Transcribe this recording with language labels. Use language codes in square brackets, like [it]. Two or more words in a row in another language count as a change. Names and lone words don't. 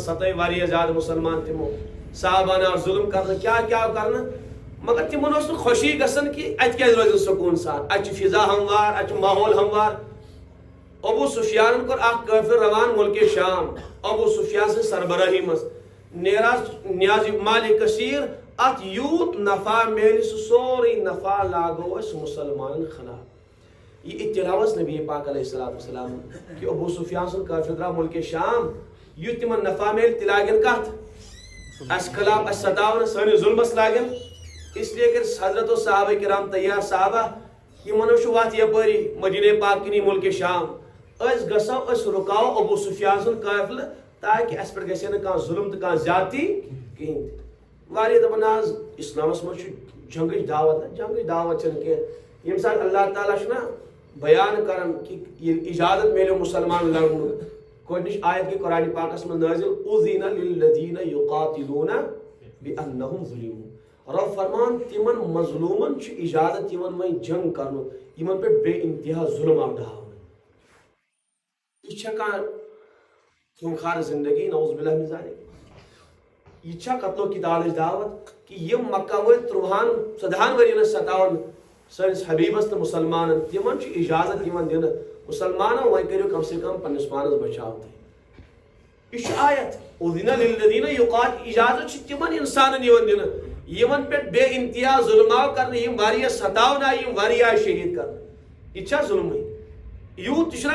[ks] ستٲے واریاہ زیادٕ مُسلمان تِمو صحابن آو ظُلم کرنہٕ کیٛاہ آو کرنہٕ مگر تِمن اوس نہٕ خۄشی گژھان کہِ اتہِ کیٛازِ روزن سکوٗن سان اتہِ چھُ فضا ہموار اتہِ چھُ ماحول ہموار ابو سفیانن کوٚر اکھ قٲفلہٕ روان مُلکہِ شام ابو سفیان سٕنٛز سربرٲہی منٛز نیراز نیاز مالِ کثیٖر اتھ یوٗت نفع میلہِ سُہ سورُے نفع لاگو أسۍ مُسلمانن خلاف یہِ اطلاع ٲس نبی پاک [ar] علیہ الصلوۃ والسلام [ks] کہ ابو سفیان سُنٛد قٲفلہٕ درٛاو مُلکہِ شام یُتھ تِمن نفع میلہِ تہِ لاگن کتھ اس خلاف اس ستاون سٲنِس ظلمس لاگن [ur] اس لیے [ks] کر حضرت صحابہ کرام تیار صحابہ یمن چھُ وتھ یپٲری مدینہ پاک کِنی ملکِ شام أسۍ گژھو أسۍ رُکاو ابو سفیان سُنٛد قٲفلہٕ تاکہ اس پٮ۪ٹھ گژھِ نہٕ کانٛہہ ظُلم تہٕ کانٛہہ زیادتی کِہیٖنۍ تہِ واریاہ دپان آز اسلامس منٛز چھُ جنگٕچ دعوت جنگٕچ دعوت چھنہٕ کینٛہہ ییٚمہِ ساتہٕ اللہ تعالیٰ چھُنہ بیان کران کہ ییٚلہِ اجازت میلیو مسلمان لڑنُک گۄڈنِچ آیت گٔے قرآنِ پاکس منٛز نٲزِل [ar] اُذِنَ لِلَّذِیٖنَ یُقاتِلوٗنَ بِأَنَّهُمْ ظُلِمُوا [ks] رب فرمان تِمن مظلوٗمن چھُ اجازت یِمن وۄنۍ جنگ کرنُک یِمن پٮ۪ٹھ بے انتہا ظلم آو ڈھاونہٕ یہِ چھا کانٛہہ خوٗنخار زندگی [ar] نعوذ باللہ من ذالک [ks] یہ چھا قتل و قتالٕچ دعوت کہ یم مکہ وٲلۍ 13 ؤرین ستاون سٲنِس حبیبس تہٕ مسلمانن تِمن چھُ اجازت یِوان دِنہٕ مسلمانو وۄنۍ کٔرِو [ur] کم سے کم [ks] پننس پانس بچاو تُہۍ یہ چھُ آیت [ar] اُذِنَ لِلَّذِیٖنَ یُقاتِلُونَ [ks] اجازت چھُ تِمن انسانن یِوان دِنہٕ یِمن پٮ۪ٹھ بے انتہا ظلم آو کرنہٕ یِم واریاہ ستاونہٕ آیہِ یِم واریاہ آیہِ شہید کرنہٕ یہ چھا ظلمٕے یوٗت تہِ